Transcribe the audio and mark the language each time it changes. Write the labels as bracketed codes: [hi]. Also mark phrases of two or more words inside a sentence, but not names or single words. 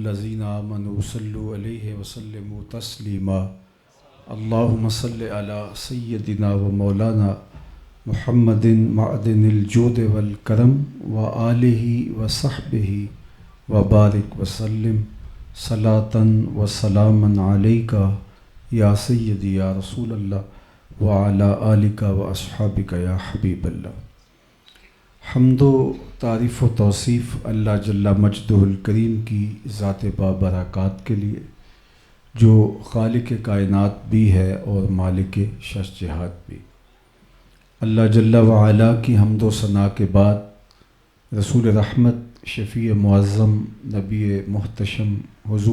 [ar] الذین آمنوا صلوا علیہ وسلموا تسلیما اللہم صل علی سیدنا و مولانا محمد معدن الجود والکرم وآلہ وصحبہ وبارک وسلم صلاة و سلاما علیکا یا سیدی یا رسول اللہ وعلی آلک و اصحابک یا حبیب اللہ۔ [ur] حمد و تعریف و توصیف اللہ [ar] جل مجدہ الکریم [ur] کی ذات بابرکات کے لیے، جو خالق کائنات بھی ہے اور مالک شش جہات بھی۔ اللہ [ar] جل وعلا [ur] کی حمد و ثنا کے بعد رسول رحمت، شفیع معظم، نبی محتشم، حضور